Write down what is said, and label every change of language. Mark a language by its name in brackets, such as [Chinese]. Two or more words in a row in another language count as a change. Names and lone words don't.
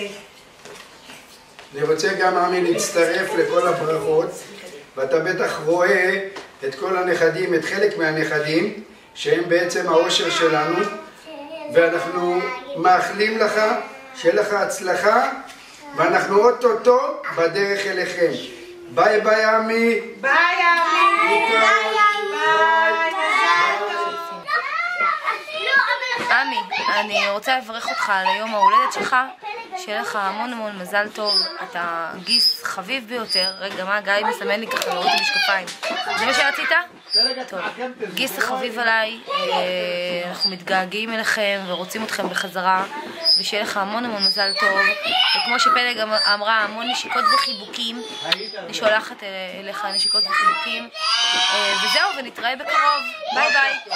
[Hebrew] אני רוצה גם עמי להצטרף לכל הברכות, ואתה בטח רואה את כל הנכדים, את חלק מהנכדים, שהם בעצם האושר שלנו, ואנחנו מאחלים לך, שיהיה לך הצלחה, ואנחנו אוטוטו בדרך אליכם. ביי ביי עמי. ביי עמי. ביי. עמי, אני רוצה לברך אותך על היום ההולדת שלך, שיהיה לך המון המון מזל טוב, אתה גיס חביב ביותר. רגע, מה גיא מסמן לי ככה לראות את המשקפיים? זה מה שרצית? טוב, גיס חביב עליי, אנחנו מתגעגעים אליכם ורוצים אתכם בחזרה, ושיהיה לך המון המון מזל טוב, וכמו שפלג אמרה, המון נשיקות וחיבוקים, אני שולחת אליך נשיקות וחיבוקים, וזהו, ונתראה בקרוב, ביי ביי.